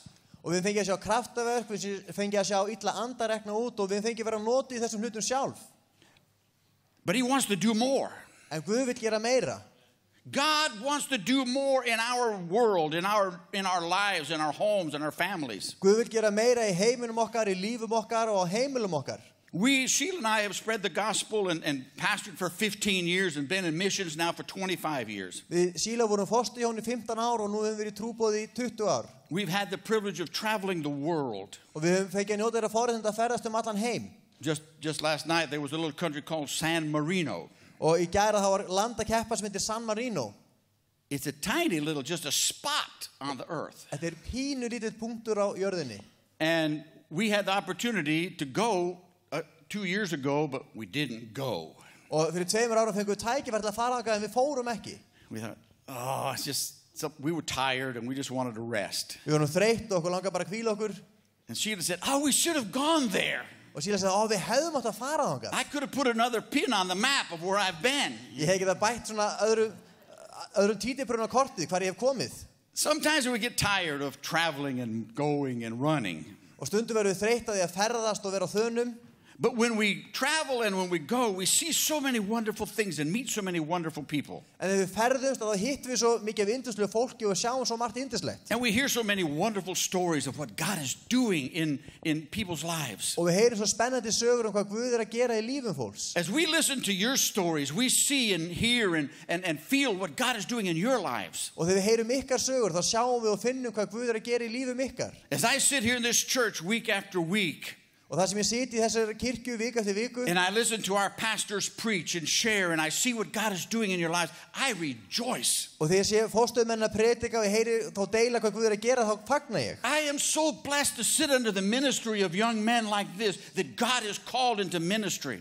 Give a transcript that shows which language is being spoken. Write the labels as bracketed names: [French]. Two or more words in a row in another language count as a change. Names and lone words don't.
[Icelandic] Og við fengið að sjá kraftaverk, við fengið að sjá illa andar rekna út og við fengið að vera notið í þessum hlutum sjálf. [English] But he wants to do more. [Icelandic] En Guð vill gera meira. [English] God wants to do more in our world, in our lives, in our homes, in our families. [Icelandic] Guð vill gera meira í heiminum okkar, í lífum okkar og á heimilum okkar. [English] Sheila and I have spread the gospel and pastored for 15 years and been in missions now for 25 years. [Icelandic] Við Sheila vorum fósturhjón í 15 ár og nú höfum við verið í trúboði í 20 ár. [English] We've had the privilege of traveling the world. [Icelandic] Og við höfum fengið að njóta þeirra forréttinda að ferðast allan heim. [English] Just last night there was a little country called San Marino. [Icelandic] Og í gæra það var landakeppa sem heitir San Marino. [English] It's a tiny little, just a spot on the earth. [Icelandic] Þetta pínu lítið punktur á jörðinni. [English] And we had the opportunity to go 2 years ago, but we didn't go. [Icelandic] Og fyrir 2 árum fengum við tækifæri til að fara þangað en við fórum ekki. [English] We thought, it's just we were tired and we just wanted to rest. [Icelandic] Við vorum þreytt og okkur langaði bara að hvíla okkur. [English] And Sheila said, we should have gone there. [Icelandic] Og Sheila sagði, við hefðum átt að fara þangað. [English] I could have put another pin on the map of where I've been. [Icelandic] Ég hef getað bætt svona öðrum títiprun á kortið hvar ég hef komið. [English] Sometimes we get tired of traveling and going and running. [Icelandic] Og stundum verðum við þreytt að því að ferðast og vera á þönum. [English] But when we travel and when we go, we see so many wonderful things and meet so many wonderful people. [Icelandic] En þegar við ferðumst þá hittum við svo mikið af yndislegu fólki og sjáum svo margt yndislegt. [English] And we hear so many wonderful stories of what God is doing in people's lives. [Icelandic] Og við heyrum svo spennandi sögur hvað Guð að gera í lífum fólks. [English] As we listen to your stories, we see and hear and feel what God is doing in your lives. [Icelandic] Og þegar við heyrum ykkar sögur þá sjáum við og finnum hvað Guð að gera í lífum ykkar. [English] As I sit here in this church week after week, [Icelandic] og það sem ég siti í þessari kirkju viku eftir viku, [English] and I listen to our pastors preach and share and I see what God is doing in your lives, I rejoice. [Icelandic] Og þegar ég sé forstöðumenn að predika og ég heyri þá deila hvað Guð að gera, þá fagna ég. [English] I am so blessed to sit under the ministry of young men like this that God has called into ministry.